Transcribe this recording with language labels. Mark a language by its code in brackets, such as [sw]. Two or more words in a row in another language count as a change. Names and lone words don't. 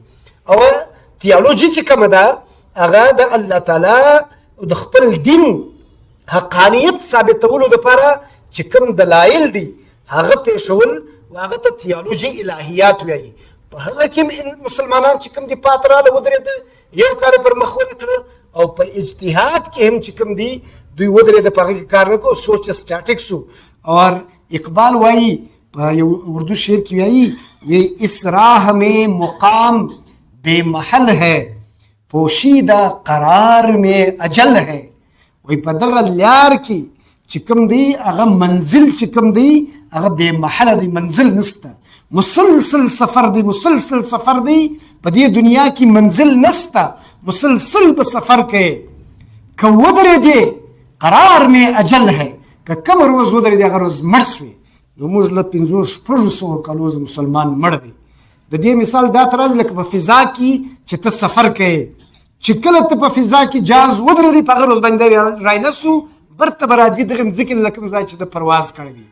[ps] او تیالوجي چې کومه ده هغه د الله تعالی او د خپل دین حقانیت ثابتولو لپاره چې کوم دلایل دي هغه پیښول او هغه ته تیالوجي الهیات وایي. په هغه کې مسلمانان چې کوم دي پاتې راله ودرېده، یو کار پر مخ ونکړه، او په اجتهاد کې هم چې کوم دي دوی ودرېده، په هغه کې کار نه کو، سوچ سټاټیک سو. [ur] اور [ps] اقبال وایي په یو اردو شعر کې وایي [ur] اس راہ میں مقام بے محل ہے پوشیدہ قرار میں اجل ہے. [ps] وی په دغه لار کې چې کوم دی هغه منزل چې کوم دی هغه [ur] بے محل [ps] دی، منزل نسته، مسلسل سفر دی، مسلسل سفر دی. په دې دنیا کې منزل نسته، مسلسل به سفر کوي. که ودرېدې [ur] قرار میں اجل ہے، [ps] که کومه روز ودرېدې هغه روز مړ سوې. نو موږ له 500 کالو مسلمان مړ دی. د دې مثال دا تر لکه په فضا کې چې ته سفر کوې، چې کله ته په فضا کې جهاز ودرېدې په هغه روز باندې راینسو برته به راځي دغه مځکې له کوم ځای چې د پرواز کړی دی.